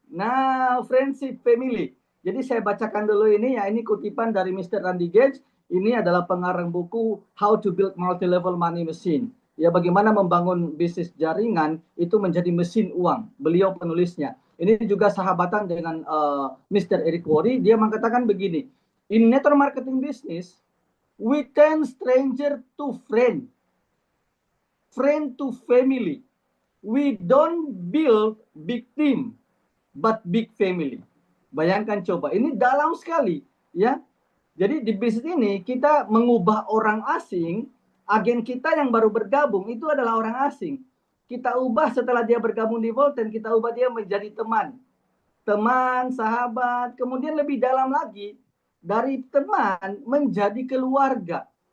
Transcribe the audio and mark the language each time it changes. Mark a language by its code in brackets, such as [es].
[id] Nah, friendship family. Jadi saya bacakan dulu ini ya, ini kutipan dari Mr. Randy Gage. Ini adalah pengarang buku How to Build Multi-Level Money Machine. Ya, bagaimana membangun bisnis jaringan itu menjadi mesin uang. Beliau penulisnya. Ini juga sahabatan dengan Mr. Eric Worre. Dia mengatakan begini, [en] in network marketing business, we turn stranger to friend to family. We don't build big team, but big family. [id] Bayangkan coba, ini dalam sekali, ya. Jadi di bisnis ini kita mengubah orang asing, agen kita yang baru bergabung itu adalah orang asing. Kita ubah setelah dia bergabung di Volten, kita ubah dia menjadi teman, sahabat, kemudian lebih dalam lagi, dari teman menjadi keluarga.